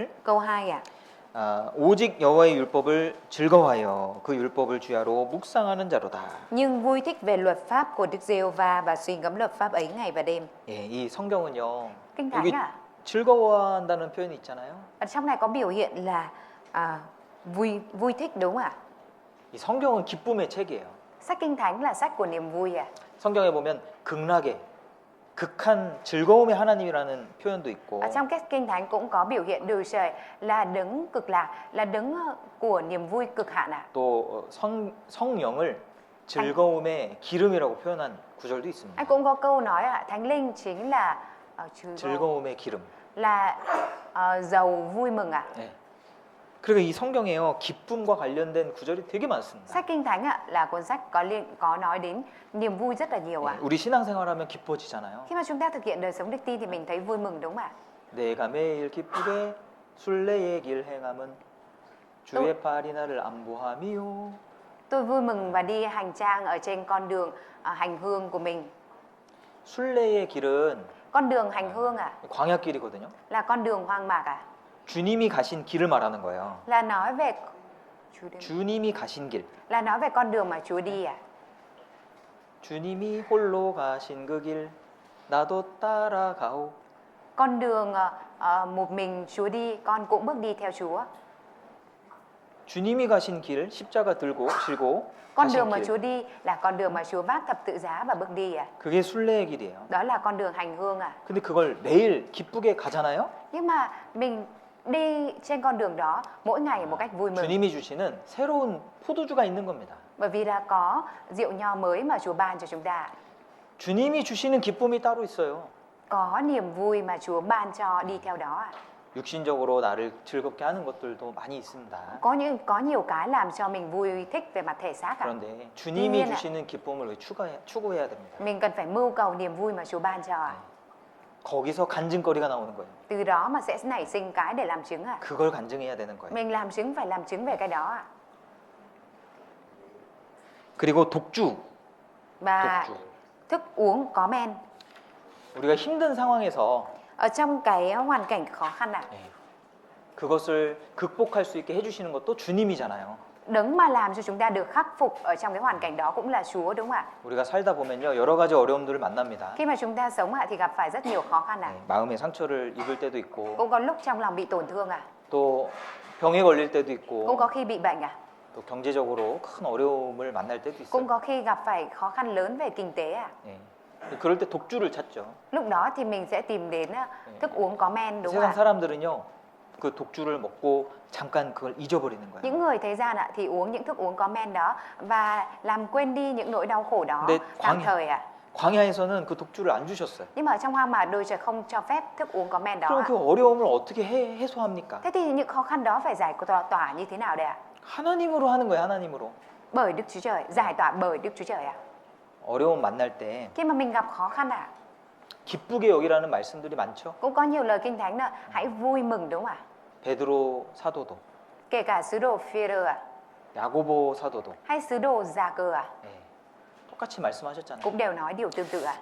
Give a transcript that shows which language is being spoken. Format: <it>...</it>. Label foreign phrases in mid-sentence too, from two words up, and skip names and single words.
<vi>câu 2 ạ.</vi> <ko>오직 여호와의 율법을 즐거워하여 그 율법을 주야로 묵상하는 자로다.</ko> <vi>Nhưng vui thích về luật pháp của Đức Giê-hô-va và suy ngẫm luật pháp ấy ngày và đêm.</vi> <ko>예, 이 성경은요.</ko> <vi>Kinh</vi> <ko>여기</ko> <vi>Thánh ạ.</vi> <ko>즐거워한다는 표현이 있잖아요.</ko> <vi>Ở trong này có biểu hiện là vui thích, đúng không ạ?</vi> <ko>이 성경은 기쁨의 책이에요.</ko> <vi>Sách Kinh Thánh là sách của niềm vui ạ.</vi> <ko>성경에 보면 극락의 극한 즐거움의 하나님이라는 표현도 있고</ko> <vi>Ở trong cái Kinh Thánh cũng có biểu hiện Đức Trời là đấng cực lạc, là đấng của niềm vui cực hạn ạ.</vi> <ko>또 성령을 즐거움의 기름이라고 표현한 구절도 있습니다.</ko> <vi>Anh cũng có câu nói ạ, Thánh Linh chính là</vi> <ko>즐거움의 기름.</ko> <vi>là dầu vui mừng ạ.</vi> <ko>네. 그리고 이 성경에요 기쁨과 관련된 구절이 되게 많습니다.</ko> <vi>Sách Kinh Thánh ạ là cuốn sách có nói đến niềm vui rất là nhiều ạ.</vi> <ko>네, 우리 신앙생활하면 기뻐지잖아요.</ko> <vi>Khi mà chúng ta thực hiện đời sống đức tin thì mình thấy vui mừng, đúng không ạ?</vi> <ko>내가 매일 기쁘게 순례의 길 행함은 주의 팔이 나를 안보함이요.</ko> <vi>Tôi vui mừng và đi hành trang ở trên con đường hành hương của mình.</vi> <ko>순례의 길은</ko> <vi>Con đường hành hương ạ</vi> <ko>광야길이거든요.</ko> <vi>là con đường hoang mạc ạ.</vi> <ko>주님이 가신 길을 말하는 거예요.</ko> <vi>Là nói về</vi> <ko>주님이 가신 길.</ko> <vi>là nói về con đường mà Chúa đi ạ.</vi> <ko>주님이 홀로 가신 그 길 나도 따라가오.</ko> <vi>Con đường một mình Chúa đi, con cũng bước đi theo Chúa.</vi> <ko>주님이 가신 길 십자가 들고 지고</ko> <vi>Con</vi> <ko>가신</ko> <vi>đường mà</vi> <ko>길.</ko> <vi>Chúa đi là con đường mà Chúa vác thập tự giá và bước đi ạ.</vi> <ko>그게 순례의 길이에요.</ko> <vi>Đó là con đường hành hương ạ.</vi> <ko>근데 그걸 매일 기쁘게 가잖아요.</ko> <vi>Nhưng mà mình đi trên con đường đó mỗi ngày một cách vui mừng.</vi> <ko>주님이 주시는 새로운 포도주가 있는 겁니다.</ko> <vi>Bởi vì là có rượu nho mới mà Chúa ban cho chúng ta.</vi> <ko>주님이 주시는 기쁨이 따로 있어요.</ko> <vi>Có niềm vui mà Chúa ban cho đi theo đó ạ.</vi> <ko>육신적으로 나를 즐겁게 하는 것들도 많이 있습니다.</ko> <vi>Có nhiều cái làm cho mình vui thích về mặt thể xác ạ.</vi> <ko>그런데 주님이 주시는 기쁨을 추구해야 됩니다.</ko> <vi>Mình cần phải mưu cầu niềm vui mà Chúa ban cho ạ.</vi> <ko>거기서 간증거리가 나오는 거예요.</ko> <vi>Từ đó mà sẽ nảy sinh cái để làm chứng ạ.</vi> <ko>그걸 간증해야 되는 거예요.</ko> <vi>Mình làm chứng phải làm chứng về cái đó ạ.</vi> <ko>그리고 독주.</ko> <vi>Và</vi> <ko>독주.</ko> <vi>thức uống có men.</vi> <ko>우리가 힘든 상황에서</ko> <vi>Ở trong cái hoàn cảnh khó khăn ạ.</vi> <ko>그것을 극복할 수 있게 해주시는 것도 주님이잖아요.</ko> <vi>Đấng mà làm cho chúng ta được khắc phục ở trong cái hoàn cảnh đó cũng là Chúa, đúng không ạ?</vi> <ko>우리가 살다 보면요 여러 가지 어려움들을 만납니다.</ko> <vi>Khi mà chúng ta sống ạ thì gặp phải rất nhiều khó khăn ạ.</vi> <ko>마음의 상처를 입을 때도 있고</ko> <vi>Cũng có lúc trong lòng bị tổn thương ạ.</vi> <ko>또 병에 걸릴 때도</ko> <vi>Cũng</vi> <ko>있고</ko> <vi>có khi bị bệnh ạ.</vi> <ko>또 경제적으로 큰 어려움을 만날 때도</ko> <vi>Cũng</vi> <ko>있어요.</ko> <vi>có khi gặp phải khó khăn lớn về kinh tế ạ.</vi> <ko>예. 그럴 때 독주를 찾죠.</ko> <vi>Lúc đó thì mình sẽ tìm đến thức uống có men đúng không</vi> <ko>세상</ko> <vi>ạ?</vi> <ko>사람들은요, 그 독주를 먹고 잠깐 그걸 잊어버리는 거예요.</ko> <vi>Những người thế gian thì uống những thức uống có men đó và làm quên đi những nỗi đau khổ đó</vi> <ko>근데</ko> <vi>tạm thời ạ.</vi> <ko>광야에서는 그 독주를 안 주셨어요.</ko> <vi>Nhưng mà ở trong hoang mạc đôi trời không cho phép thức uống có men đó</vi> <ko>그럼</ko> <vi>ạ.</vi> <ko>그 어려움을 어떻게 해소합니까?</ko> <vi>Thế thì những khó khăn đó phải giải tỏa như thế nào đây ạ?</vi> <ko>하나님으로 하는 거예요, 하나님으로.</ko> <vi>Bởi Đức Chúa Trời, giải tỏa bởi Đức Chúa Trời ạ.</vi> <ko>어려움 만날 때</ko> <vi>Khi mà mình gặp khó khăn ạ,</vi> <ko>기쁘게 여기라는 말씀들이 많죠.</ko> <vi>cũng có nhiều lời kinh thánh là hãy vui mừng đúng không ạ?</vi> <ko>베드로 사도도,</ko> <vi>Kể cả sứ đồ Phi-rơ ạ,</vi> <ko>야고보 사도도</ko> <vi>hay sứ đồ Gia-cơ ạ,</vi> <ko>예, 똑같이 말씀하셨잖아요.</ko> <vi>cũng đều nói điều tương tự ạ.</vi>